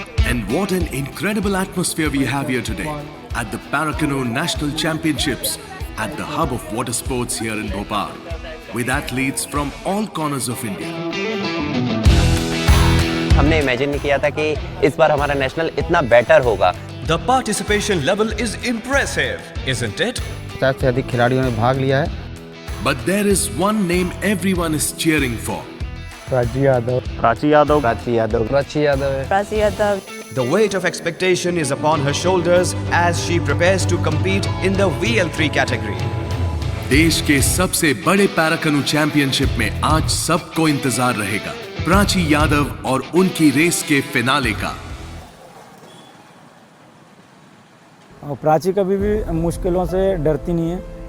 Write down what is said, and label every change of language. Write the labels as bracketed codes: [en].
[en] And what an incredible atmosphere we have here today at the Paracanoe National Championships at the hub of water sports here in Bhopal, with athletes from all corners of India. [hi] हमने imagine नहीं किया था कि इस बार हमारा national इतना better होगा। [en] The participation level is impressive, isn't it? [hi] 50 से अधिक खिलाड़ियों ने भाग लिया है। [en] But there is one name everyone is cheering for. [hi] Prachi Yadav. [en] The weight of expectation is upon her shoulders as she prepares to compete in the VL3 category. [hi] देश के सबसे बड़े पैराकनू चैंपियनशिप में आज सबको इंतजार रहेगा प्राची यादव और उनकी रेस के फिनाले का। प्राची कभी भी मुश्किलों से डरती नहीं है।